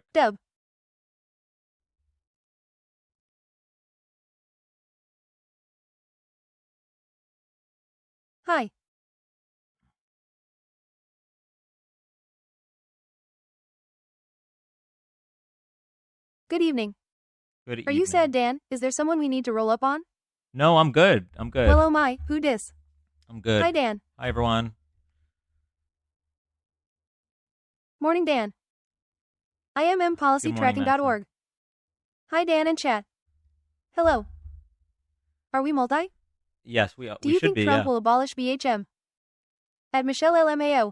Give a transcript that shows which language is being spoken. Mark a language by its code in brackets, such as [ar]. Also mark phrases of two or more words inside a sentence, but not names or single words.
[en] Dub. Hi. Good evening. Good Are you evening. sad Dan? Is there someone we need to roll up on? No, I'm good. I'm Well good. oh my, who dis? I'm good. Hi Dan. Hi, everyone. Morning Dan. Good morning, Madison. IMMpolicytracking.org. Hi Dan and chat. Hello. Are we multi? Yes, Do we you should think be, Trump yeah. will abolish BHM? At Michelle LMAO.